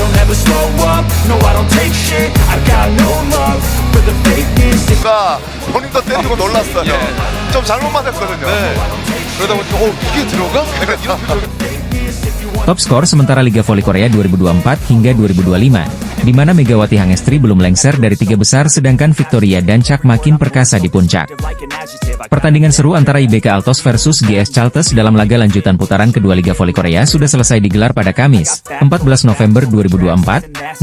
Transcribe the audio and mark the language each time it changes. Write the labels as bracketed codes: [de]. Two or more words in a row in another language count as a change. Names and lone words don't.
[en] never slow up, no I don't take shit, I got no love for the fakeness. [ko] 본인도 때리고 놀랐어요. 좀 잘못 맞았거든요. 그러다 보니까 이게 들어가? 약간 이런 표정. [id] Top skor sementara Liga Voli Korea 2024 hingga 2025, di mana Megawati Hangestri belum lengser dari 3 besar sedangkan Victoria dan Chak makin perkasa di puncak. Pertandingan seru antara IBK Altos versus GS Chalters dalam laga lanjutan putaran kedua Liga Voli Korea sudah selesai digelar pada Kamis, 14 November 2024.